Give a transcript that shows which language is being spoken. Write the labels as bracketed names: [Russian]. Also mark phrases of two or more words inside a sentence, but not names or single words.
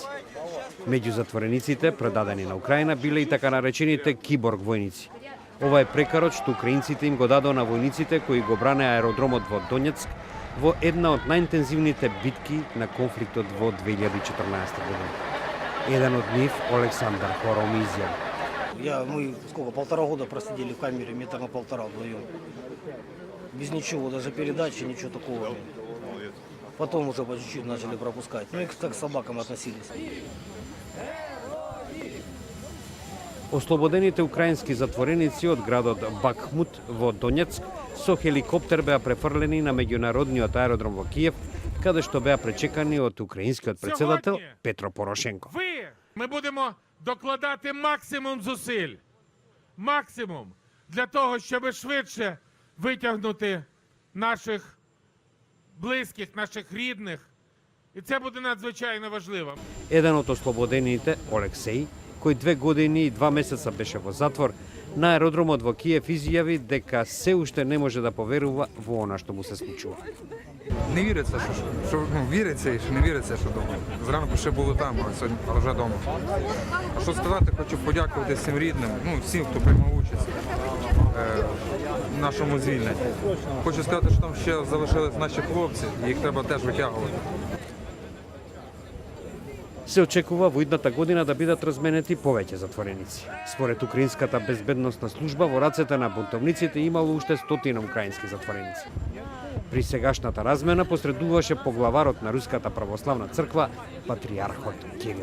[Macedonian] Меѓу затворениците предадени на Украина биле и така наречените киборг војници. Ова е прекарот што украинците им го дадоа на војниците кои го бране аеродромот во Донецк во една од најинтензивните битки на конфликтот во 2014 година. Еден од нив, Александар Хором, изјави: [Russian] Мы полтора года просидели в камере, метра на полтора вдвоем. Без ничего, даже передачи, ничего такого. Потом уже по чуть-чуть начали пропускать. Ну и как к собакам относились. [Macedonian] Ослободените украински затвореници од градот Бахмут во Донецк со хеликоптер беа префрлени на меѓународниот аеродром во Киев, каде што беа пречекани од украинскиот председател Петро Порошенко. [Ukrainian] Ми будемо докладати максимум зусиль, максимум, для того, щоб швидше витягнути наших близьких, наших рідних. І це буде надзвичайно важливо. [Macedonian] Еден од ослободените, Олексеј, кој 2 години и 2 месеца беше во затвор, на аеродромот во Киев изјави дека се уште не може да поверува во она што му се случува. [Ukrainian] Не віриться, що віриться і що не віриться, що вдома. Зранку ще були там, а вже вдома. А що сказати, хочу подякувати всім рідним, всім, хто приймав участь в нашому звільненні. Хочу сказати, що там ще залишились наші хлопці, і їх треба теж витягувати. [Macedonian] Се очекува во идната година да бидат разменети повеќе затвореници. Според Украинската безбедносна служба, во рацете на бунтовниците имало уште 100 украински затвореници. При сегашната размена посредуваше поглаварот на Руската православна црква, патриархот Кирил.